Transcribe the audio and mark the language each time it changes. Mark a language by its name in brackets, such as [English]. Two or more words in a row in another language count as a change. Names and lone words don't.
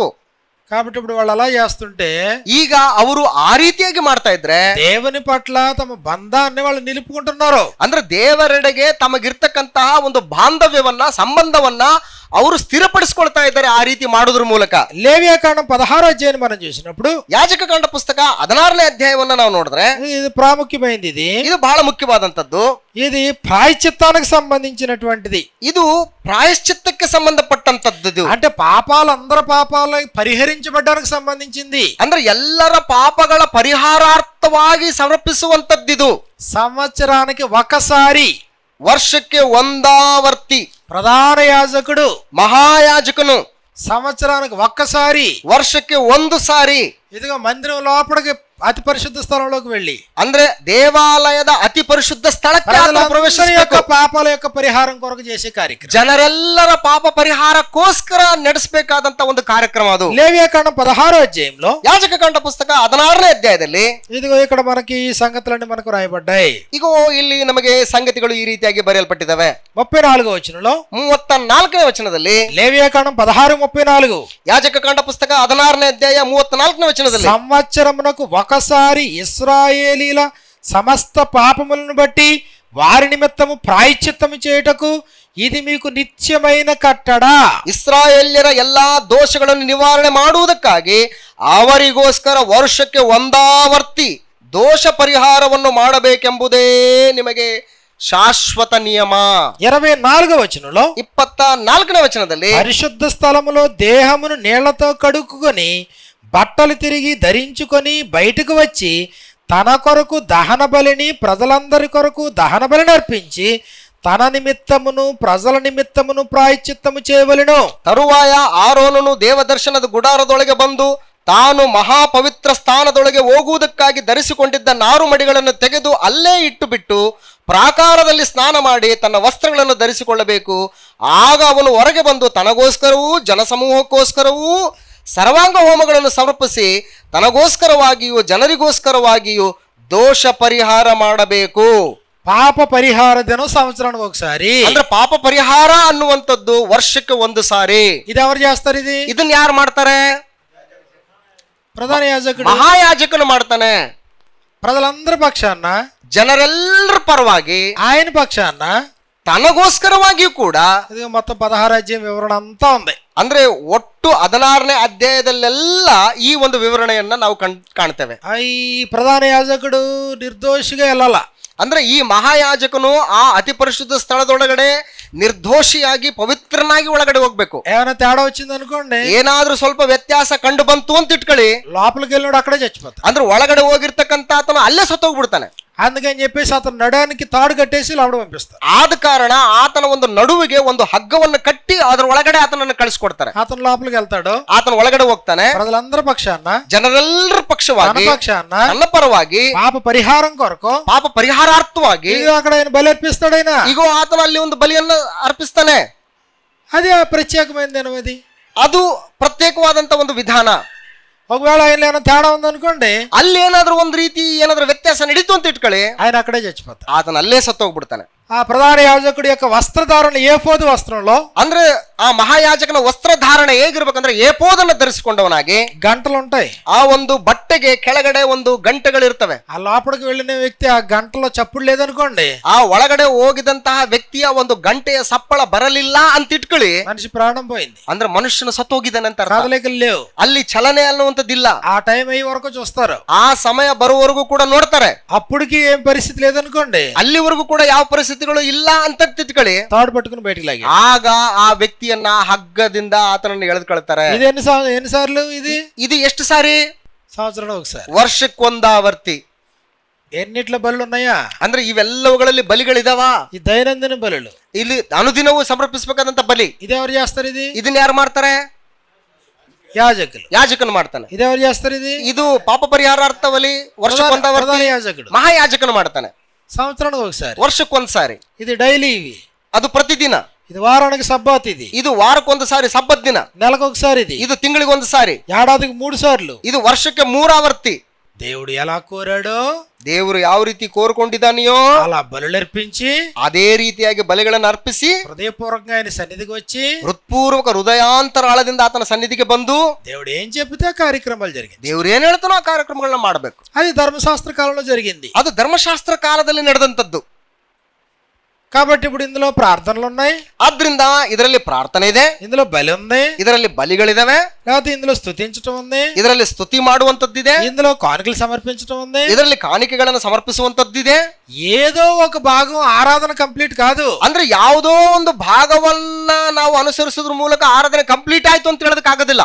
[Telugu] కాబట్టి ఇప్పుడు వాళ్ళు అలా చేస్తుంటే, [Kannada] ಈಗ ಅವರು ಆ ರೀತಿಯಾಗಿ ಮಾಡ್ತಾ ಇದ್ರೆ [Telugu] దేవుని పట్ల తమ బంధాన్ని వాళ్ళు నిలుపుకుంటున్నారు. [Kannada] ಅಂದ್ರೆ ದೇವರೆಡೆಗೆ ತಮಗಿರ್ತಕ್ಕಂತಹ ಒಂದು ಬಾಂಧವ್ಯವನ್ನ, ಸಂಬಂಧವನ್ನ ಅವರು ಸ್ಥಿರಪಡಿಸಿಕೊಳ್ತಾ ಇದ್ದಾರೆ ಆ ರೀತಿ ಮಾಡೋದ್ರ ಮೂಲಕ. [Telugu] లేవియాకాండం 16వ అధ్యాయాన్ని మనం చూసినప్పుడు, [Kannada] ಯಾಜಕಕಾಂಡ ಪುಸ್ತಕ 16ನೇ ಅಧ್ಯಾಯವನ್ನ ನಾವು ನೋಡಿದ್ರೆ [Telugu] ఇది ప్రాముఖ్యమైనది. [Kannada] ಇದು ಬಹಳ ಮುಖ್ಯವಾದಂತದ್ದು. [Telugu] ఇది ప్రాయశ్చిత్తానికి సంబంధించినటువంటిది. [Kannada] ಇದು ಪ್ರಾಯಶ್ಚಿತ್ತಕ್ಕೆ ಸಂಬಂಧಪಟ್ಟಂತದ್ದು. [Telugu] అంటే పాపాలు, అందరి పాపాలు పరిహరించబడడానికి సంబంధించింది. [Kannada] ಅಂದ್ರೆ ಎಲ್ಲರ ಪಾಪಗಳ ಪರಿಹಾರಾರ್ಥವಾಗಿ ಸಮರ್ಪಿಸುವಂತದ್ದಿದು. [Telugu] సంవత్సరానికి ఒకసారి, [Kannada] ವರ್ಷಕ್ಕೆ ಒಂದಾವರ್ತಿ [Telugu] ప్రధాన యాజకుడు, [Kannada] ಮಹಾಯಾಜಕನು [Telugu] సంవత్సరానికి ఒక్కసారి [Kannada] ವರ್ಷಕ್ಕೆ ಒಂದು ಸಾರಿ [Telugu] ఇదిగో మందిరం లోపలికి అతి పరిశుద్ధ స్థలంలోకి వెళ్ళి [Kannada] ಅಂದ್ರೆ ದೇವಾಲಯದ ಅತಿ ಪರಿಶುದ್ಧ ಸ್ಥಳಕ್ಕೆ ಆತನು [Telugu] ప్రజలందరి యొక్క [Kannada] ಪ್ರವೇಶಿಸಬೇಕು. [Telugu] పాపాల యొక్క పరిహారం కొరకు చేసే కార్యక్రమం. [Kannada] ಜನರೆಲ್ಲರ ಪಾಪ ಪರಿಹಾರಕ್ಕೋಸ್ಕರ ನಡೆಸಬೇಕಾದಂತ ಒಂದು ಕಾರ್ಯಕ್ರಮ ಅದು. [Telugu] లేవియాకాండం 16వ అధ్యాయంలో [Kannada] ಯಾಜಕಕಾಂಡ ಪುಸ್ತಕ 16ನೇ ಅಧ್ಯಾಯದಲ್ಲಿ [Telugu] ఇదిగో ఇక్కడ మనకి ఈ సంగతులన్నీ మనకు రాయబడ్డాయి. [Kannada] ಈಗ ಇಲ್ಲಿ ನಮಗೆ ಸಂಗತಿಗಳು ಈ ರೀತಿಯಾಗಿ ಬರೆಯಲ್ಪಟ್ಟಿದ್ದಾವೆ. [Telugu] 34వ వచనంలో [Kannada] 34ನೇ ವಚನದಲ್ಲಿ [Telugu] లేవియాకాండం 16:34 [Kannada] ಯಾಜಕಕಾಂಡ ಪುಸ್ತಕ 16ನೇ ಅಧ್ಯಾಯ 34ನೇ ವಚನದಲ್ಲಿ [Telugu] సంవత్సరమునకు ఒకసారి ఇశ్రాయేలీల సమస్త పాపములను బట్టి వారి నిమిత్తము ప్రాయశ్చిత్తము చేయుటకు ఇది మీకు నిత్యమైన కట్టడ. [Kannada] ಇಸ್ರಾಯೇಲ್ಯರ ಎಲ್ಲಾ ದೋಷಗಳನ್ನು ನಿವಾರಣೆ ಮಾಡುವುದಕ್ಕಾಗಿ ಅವರಿಗೋಸ್ಕರ ವರ್ಷಕ್ಕೆ ಒಂದಾವರ್ತಿ ದೋಷ ಪರಿಹಾರವನ್ನು ಮಾಡಬೇಕೆಂಬುದೇ ನಿಮಗೆ ಶಾಶ್ವತ ನಿಯಮ. [Telugu] 24వ వచనంలో [Kannada] 24ನೇ ವಚನದಲ್ಲಿ [Telugu] పరిశుద్ధ స్థలములో దేహమును నీళ్లతో కడుక్కుని బట్టలు తిరిగి ధరించుకొని బయటకు వచ్చి తన కొరకు దహన బలిని ప్రజలందరి కొరకు దహన బలిని అర్పించి తన నిమిత్తమును ప్రజల నిమిత్తమును ప్రాయశ్చిత్తము చేయవలెను. [Kannada] ತರುವಾಯ ಆರೋನನು ದೇವದರ್ಶನದ ಗುಡಾರದೊಳಗೆ ಬಂದು ತಾನು ಮಹಾಪವಿತ್ರ ಸ್ಥಾನದೊಳಗೆ ಹೋಗುವುದಕ್ಕಾಗಿ ಧರಿಸಿಕೊಂಡಿದ್ದ ನಾರು ಮಡಿಗಳನ್ನು ತೆಗೆದು ಅಲ್ಲೇ ಇಟ್ಟು ಬಿಟ್ಟು ಪ್ರಾಕಾರದಲ್ಲಿ ಸ್ನಾನ ಮಾಡಿ ತನ್ನ ವಸ್ತ್ರಗಳನ್ನು ಧರಿಸಿಕೊಳ್ಳಬೇಕು. ಆಗ ಅವನು ಹೊರಗೆ ಬಂದು ತನಗೋಸ್ಕರವೂ ಜನಸಮೂಹಕ್ಕೋಸ್ಕರವೂ ಸರ್ವಾಂಗ ಹೋಮಗಳನ್ನು ಸಮರ್ಪಿಸಿ ತನಗೋಸ್ಕರವಾಗಿಯೂ ಜನರಿಗೋಸ್ಕರವಾಗಿಯೂ ದೋಷ ಪರಿಹಾರ ಮಾಡಬೇಕು. [Telugu] పాప పరిహార దినం సంవత్సరానికి ఒకసారి. [Kannada] ಅಂದ್ರೆ ಪಾಪ ಪರಿಹಾರ ಅನ್ನುವಂಥದ್ದು ವರ್ಷಕ್ಕೆ ಒಂದು ಸಾರಿ. [Telugu] ఇది ఎవరు చేస్తారు? [Kannada] ಇದನ್ನ ಯಾರು ಮಾಡ್ತಾರೆ? [Telugu] ప్రధాన యాజకుడు, [Kannada] ಮಹಾಯಾಜಕನು ಮಾಡ್ತಾನೆ. [Telugu] ప్రజలందరి పక్షాన, [Kannada] ಜನರೆಲ್ಲರ ಪರವಾಗಿ, [Telugu] ఆయన పక్షాన, [Kannada] ತನಗೋಸ್ಕರವಾಗಿಯೂ ಕೂಡ. [Telugu] ఇది మొత్తం 16 అధ్యాయం వివరణ అంతా ఉంది. [Kannada] ಅಂದ್ರೆ ಒಟ್ಟು 16ನೇ ಅಧ್ಯಾಯದಲ್ಲೆಲ್ಲ ಈ ಒಂದು ವಿವರಣೆಯನ್ನ ನಾವು ಕಾಣ್ತೇವೆ. [Telugu] ఈ ప్రధాన యాజకుడు నిర్దోషిగా వెళ్ళాల. [Kannada] ಅಂದ್ರೆ ಈ ಮಹಾಯಾಜಕನು ಆ ಅತಿ ಪರಿಶುದ್ಧ ಸ್ಥಳದೊಳಗಡೆ ನಿರ್ದೋಷಿಯಾಗಿ ಪವಿತ್ರನಾಗಿ ಒಳಗಡೆ ಹೋಗ್ಬೇಕು. [Telugu] ఏమైనా తేడా వచ్చింది అనుకోండి, [Kannada] ಏನಾದ್ರೂ ಸ್ವಲ್ಪ ವ್ಯತ್ಯಾಸ ಕಂಡು ಬಂತು ಅಂತ ಇಟ್ಕೊಳ್ಳಿ, [Telugu] లోపలికి వెళ్ళినాడు అక్కడే చచ్చిపోతాడు. [Kannada] ಅಂದ್ರೆ ಒಳಗಡೆ ಹೋಗಿರ್ತಕ್ಕಂತ ಆತನು ಅಲ್ಲೇ ಸತ್ತೋಗ್ಬಿಡ್ತಾನೆ. [Telugu] అందుకని చెప్పేసి అతను నడానికి తాడు కట్టేసి లోపల పంపిస్తారు. [Kannada] ಆದ ಕಾರಣ ಆತನ ಒಂದು ನಡುವಿಗೆ ಒಂದು ಹಗ್ಗವನ್ನು ಕಟ್ಟಿ ಅದರ ಒಳಗಡೆ ಆತನನ್ನು ಕಳಿಸ್ಕೊಡ್ತಾರೆ. [Telugu] అతను లోపలికి వెళ్తాడు, [Kannada] ಆತನ ಒಳಗಡೆ ಹೋಗ್ತಾನೆ. [Telugu] ప్రజలందరి పక్షాన, [Kannada] ಜನರೆಲ್ಲರ ಪಕ್ಷವಾಗಿ, [Telugu] పక్షాన, [Kannada] ನನ್ನ ಪರವಾಗಿ, [Telugu] పాప పరిహారం కొరకు, [Kannada] ಪಾಪ ಪರಿಹಾರಾರ್ಥವಾಗಿ [Telugu] అక్కడ ఆయన బలి అర్పిస్తాడు. ఆయన [Kannada] ಈಗ ಆತನ ಅಲ್ಲಿ ಒಂದು ಬಲಿಯನ್ನು ಅರ್ಪಿಸ್ತಾನೆ. [Telugu] అది ప్రత్యేకమైన దినం. [Kannada] ಅದು ಪ್ರತ್ಯೇಕವಾದಂತ ಒಂದು ವಿಧಾನ. [Telugu] ఒకవేళ ఆయన ఏమైనా తేడా ఉందనుకోండి, [Kannada] ಅಲ್ಲಿ ಏನಾದ್ರೂ ಒಂದು ರೀತಿ ಏನಾದ್ರೂ ವ್ಯತ್ಯಾಸ ನಡೀತು ಅಂತ ಇಟ್ಕೊಳ್ಳಿ, [Telugu] ఆయన అక్కడే చచ్చిపోతాడు. [Kannada] ಆತನ ಅಲ್ಲೇ ಸತ್ತೋಗ್ಬಿಡ್ತಾನೆ. [Telugu] ఆ ప్రధాన యాజకుడి యొక్క వస్త్రధారణ ఏఫోదు వస్త్రంలో, [Kannada] ಅಂದ್ರೆ ಆ ಮಹಾಯಾಜಕನ ವಸ್ತ್ರಧಾರಣೆ ಹೇಗಿರ್ಬೇಕಂದ್ರೆ ಏಪೋದನ್ನು ಧರಿಸಿಕೊಂಡವನಾಗಿ, [Telugu] గంటలు ఉంటాయి. [Kannada] ಆ ಒಂದು ಬಟ್ಟೆಗೆ ಕೆಳಗಡೆ ಒಂದು ಗಂಟೆಗಳಿರ್ತವೆ. [Telugu] ఆ లోపలికి వెళ్ళిన వ్యక్తి ఆ గంటలో చప్పుడు లేదనుకోండి, [Kannada] ಆ ಒಳಗಡೆ ಹೋಗಿದಂತಹ ವ್ಯಕ್ತಿಯ ಒಂದು ಗಂಟೆಯ ಸಪ್ಪಳ ಬರಲಿಲ್ಲ ಅಂತ ಇಟ್ಕೊಳ್ಳಿ, [Telugu] మనిషి ప్రాణం పోయింది. [Kannada] ಅಂದ್ರೆ ಮನುಷ್ಯನು ಸತ್ತೋಗಿದ್ದಾನೆ ಅಂತ ಅರ್ಥ. [Telugu] కదలికలు లేవు, [Kannada] ಅಲ್ಲಿ ಚಲನೆ ಅನ್ನುವಂಥದ್ದಿಲ್ಲ. [Telugu] ఆ టైం అయ్యే వరకు చూస్తారు. [Kannada] ಆ ಸಮಯ ಬರುವವರೆಗೂ ಕೂಡ ನೋಡ್ತಾರೆ. [Telugu] అప్పటికి ఏం పరిస్థితి లేదనుకోండి, [Kannada] ಅಲ್ಲಿವರೆಗೂ ಕೂಡ ಯಾವ ಪರಿಸ್ಥಿತಿಗಳು ಇಲ್ಲ ಅಂತ ತಿಟ್ಕೊಳ್ಳಿ, [Telugu] తాడు పట్టుకుని బయటికి లాగి [Kannada] ಆಗ ಆ ವ್ಯಕ್ತಿಯನ್ನ ಹಗ್ಗದಿಂದ ಆತನನ್ನು ಎಳೆದುಕೊಳ್ತಾರೆ. [Telugu] ఇది ఎన్నిసార్లు? [Kannada] ಇದು ಎಷ್ಟು ಸಾರಿ? [Telugu] సంవత్సరంలో ఒకసారి. [Kannada] ವರ್ಷಕ್ಕೊಂದಾವರ್ತಿ. [Telugu] ఎన్నిట్ల బలులు ఉన్నాయా? [Kannada] ಅಂದ್ರೆ ಇವೆಲ್ಲವುಗಳಲ್ಲಿ ಬಲಿಗಳಿದಾವ. [Telugu] ఈ దైనందిన బలులు, [Kannada] ಇಲ್ಲಿ ಅನುದಿನವೂ ಸಮರ್ಪಿಸಬೇಕಾದಂತ ಬಲಿ. [Telugu] ఇదెవరు చేస్తారు? [Kannada] ಇದನ್ನ ಯಾರು ಮಾಡ್ತಾರೆ? [Telugu] యాజకులు. [Kannada] ಯಾಜಕನು ಮಾಡ್ತಾನೆ. [Telugu] ఇదెవరు చేస్తారు? [Kannada] ಇದು ಪಾಪ ಪರಿಹಾರಾರ್ಥ ಬಲಿ ವರ್ಷಕ್ಕೊಂದಾವರ್ತಿ [Telugu] ప్రధాన యాజకుడు. [Kannada] ಮಹಾಯಾಜಕನು ಮಾಡ್ತಾನೆ. [Telugu] సంవత్సరానికి ఒకసారి, [Kannada] ವರ್ಷಕ್ಕೊಂದ್ ಸಾರಿ. [Telugu] ఇది డైలీ. ఇవి [Kannada] ಅದು ಪ್ರತಿದಿನ. [Telugu] ఇది వారానికి సబ్బాత్. [Kannada] ಇದು ವಾರಕ್ಕೊಂದು ಸಾರಿ ಸಬ್ಬತ್ ದಿನ. [Telugu] నెలకు ఒకసారి. [Kannada] ಇದು ತಿಂಗಳಿಗೊಂದು ಸಾರಿ. [Telugu] ఏడాదికి 3 సార్లు. [Kannada] ಇದು ವರ್ಷಕ್ಕೆ 3 ಆವರ್ತಿ. [Telugu] దేవుడు ఎలా కోరాడో, [Kannada] ದೇವರು ಯಾವ ರೀತಿ ಕೋರ್ಕೊಂಡಿದ್ದಾನೆಯೋ [Telugu] అలా బలులర్పించి [Kannada] ಅದೇ ರೀತಿಯಾಗಿ ಬಲಿಗಳನ್ನು ಅರ್ಪಿಸಿ [Telugu] హృదయపూర్వకంగా ఆయన సన్నిధికి వచ్చి [Kannada] ಹೃತ್ಪೂರ್ವಕ ಹೃದಯಾಂತರಾಳದಿಂದ ಆತನ ಸನ್ನಿಧಿಗೆ ಬಂದು [Telugu] దేవుడు ఏం చెబితే కార్యక్రమాలు జరిగింది. [Kannada] ದೇವ್ರು ಏನ್ ಹೇಳ್ತಾನೋ ಆ ಕಾರ್ಯಕ್ರಮಗಳನ್ನ ಮಾಡಬೇಕು. [Telugu] అది ధర్మశాస్త్ర కాలంలో జరిగింది. [Kannada] ಅದು ಧರ್ಮಶಾಸ್ತ್ರ ಕಾಲದಲ್ಲಿ ನಡೆದಂತದ್ದು. [Telugu] కాబట్టి ఇప్పుడు ఇందులో ప్రార్థనలు ఉన్నాయి, [Kannada] ಆದ್ರಿಂದ ಇದರಲ್ಲಿ ಪ್ರಾರ್ಥನೆ ಇದೆ, [Telugu] ఇందులో బలి ఉంది, [Kannada] ಇದರಲ್ಲಿ ಬಲಿಗಳಿದಾವೆ, [Telugu] లేకపోతే ఇందులో స్తుతించడం ఉంది, [Kannada] ಇದರಲ್ಲಿ ಸ್ತುತಿ ಮಾಡುವಂತದ್ದಿದೆ, [Telugu] ఇందులో కానుకలు సమర్పించడం ఉంది, [Kannada] ಇದರಲ್ಲಿ ಕಾಣಿಕೆಗಳನ್ನು ಸಮರ್ಪಿಸುವಂತದ್ದಿದೆ. [Telugu] ఏదో ఒక భాగం ఆరాధన కంప్లీట్ కాదు. [Kannada] ಅಂದ್ರೆ ಯಾವುದೋ ಒಂದು ಭಾಗವನ್ನ ನಾವು ಅನುಸರಿಸೋದ್ರ ಮೂಲಕ ಆರಾಧನೆ ಕಂಪ್ಲೀಟ್ ಆಯ್ತು ಅಂತ ಹೇಳೋದಕ್ಕಾಗೋದಿಲ್ಲ.